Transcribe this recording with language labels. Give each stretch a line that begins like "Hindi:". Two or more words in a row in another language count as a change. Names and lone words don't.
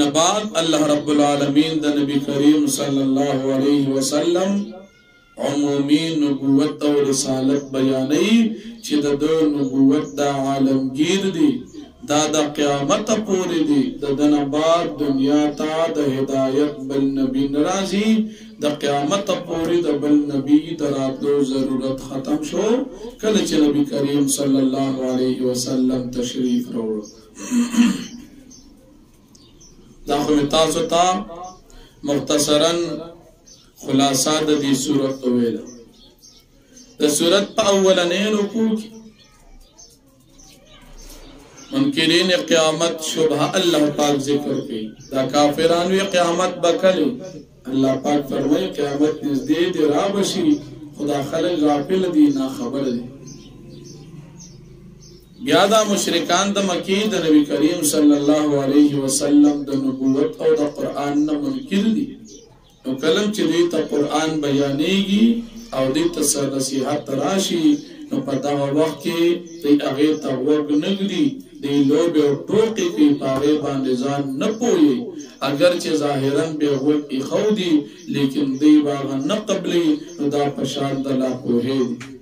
Pashto: بعد
Arabic: الله رب العالمین
Pashto: د نبی کریم
Arabic: صلی الله علیه وسلم
Pashto: عمومی نبوت او رسالت بیانوي چې د نبوت د عالمگیر دی دا د قیامت پورې دی د دنه بعد دنیا ته د هدایت بل نبی ناراضي د قیامت پورې د بل نبی دراتلو ضرورت ختم شو کله چې نبی کریم
Arabic: صلی الله علیه وسلم
Pashto: تشریف راوړ دا خو تاسو ته مختصرا خلاصه د دې سورۃ ویل د سورۃ په اولنې رکوع کې منکرین قیامت شبہ اللہ پاک ذکر کی دا کافرانوی قیامت بکلی اللہ پاک فرمائی قیامت نزدې دی رابشی خدا خلق غافل دی نا خبر دی بیا دا مشرکان د مکی د نبی کریم
Arabic: صلی الله علیه وسلم
Pashto: د نبوت او د قرآن نه منکر دي نو کلم چې دوی ته قرآن بیانېږي او دوی ته نصیحت راشي نو په دغه وخت کې دوی هغې ته غوږ نه ږدي دوی لوبې او ټوکې کوي په هغې باندې ځان نه پوهوي اگر چې ظاهرا بې غوږ ایښو دي لیکن دوی به هغه نه قبلوي نو دا په شان د ناپوهۍ دي